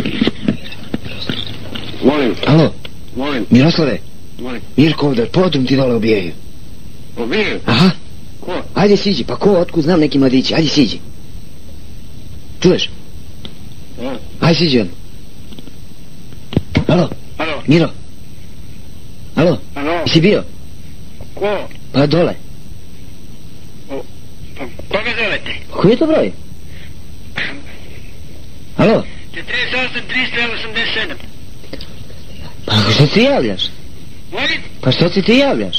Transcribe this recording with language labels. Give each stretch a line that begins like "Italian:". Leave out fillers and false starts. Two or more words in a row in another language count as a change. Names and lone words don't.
Serbian: Molim. Alo? Molim. Miroslave? Molim. Mirko ovdje, podrum ti dole ubijaju. Ubijaju? Aha. Ko? Ajde siđi, pa ko, otkud znam neki mladići, ajde siđi. Čuješ? Ja. Ajde siđi on. Alo? Alo? Miro? Alo? Alo? Si bio? Ko? Pa dole. Pa koga zovete? Koji je to broj? Alo? 48 387. Pa što ti javljaš? Molim? Pa što ti javljaš?